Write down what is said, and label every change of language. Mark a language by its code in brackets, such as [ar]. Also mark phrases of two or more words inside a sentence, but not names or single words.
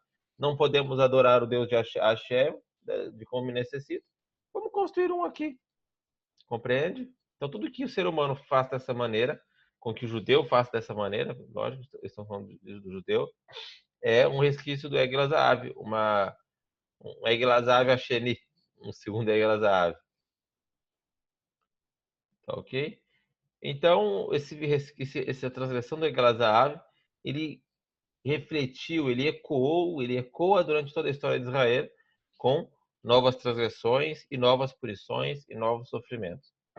[pt] Não podemos adorar o Deus de Hashem, de como necessita. Vamos construir um aqui. Compreende? Então, tudo que o ser humano faz dessa maneira, com que o judeu faça dessa maneira, lógico, estamos falando do judeu, é um resquício do Egla Zahav, um Egla Zahav Asheni, um segundo Egla Zahav. Tá ok? Então, essa transgressão do Egla Zahav, ele refletiu, ele ecoa durante toda a história de Israel com novas transgressões e novas punições e novos sofrimentos.